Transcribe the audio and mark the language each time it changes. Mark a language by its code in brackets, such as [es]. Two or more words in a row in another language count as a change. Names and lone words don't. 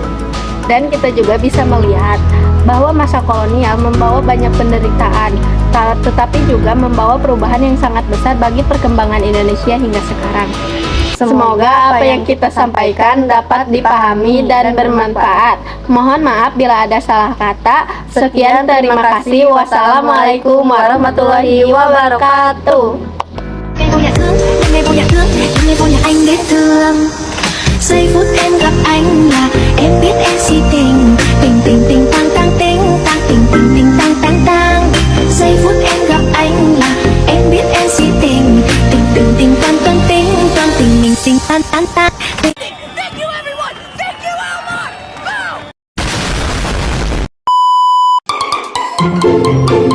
[id] Dan kita juga bisa melihat bahwa masa kolonial membawa banyak penderitaan, tetapi juga membawa perubahan yang sangat besar bagi perkembangan Indonesia hingga sekarang. Semoga apa yang kita sampaikan dapat dipahami dan bermanfaat. Mohon maaf bila ada salah kata. Sekian, terima kasih. [ar] والسلام عليكم ورحمة الله وبركاته. [vi] Ngày vô nhà thương, ngày vô nhà thương, ngày vô nhà anh biết thương. Giây phút em gặp anh là em biết em si tình, tình tình tình tang tang tình, tang tình tình tình tang tang tang. Giây phút em gặp anh là em biết em si tình, tình tình tình toan toan tình mình tình tan tan tan. [en] Thank you everyone, thank you Elmore. Go.